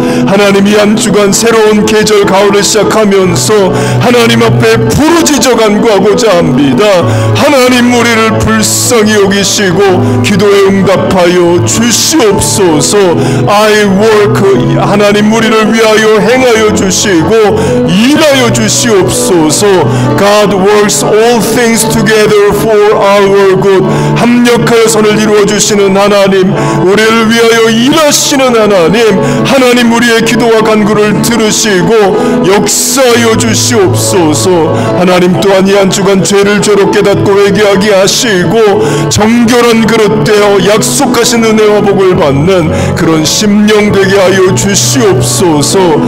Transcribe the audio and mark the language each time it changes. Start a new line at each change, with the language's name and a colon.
Korean: 하나님, 이 한 주간 새로운 계절 가을을 시작하면서 하나님 앞에 부르짖어 간구하고자 합니다. 하나님, 우리를 불쌍히 여기시고 기도에 응답하여 주시옵소서.
English: I work,
Korean: 하나님 우리를 위하여 행하여 주시고 일하여 주시옵소서.
English: God works all things together for our good.
Korean: 합력하여 선을 이루어 주시는 하나님, 우리를 위하여 일하시는 하나님, 하나님 우리의 기도와 간구를 들으시고 역사하여 주시옵소서. 하나님 또한 이 한 주간 죄를 죄로 깨닫고 회개하게 하시고 정결한 그릇 되어 약속하신 은혜와 복을 받는 그런 심령 되게 하여 주시옵소서.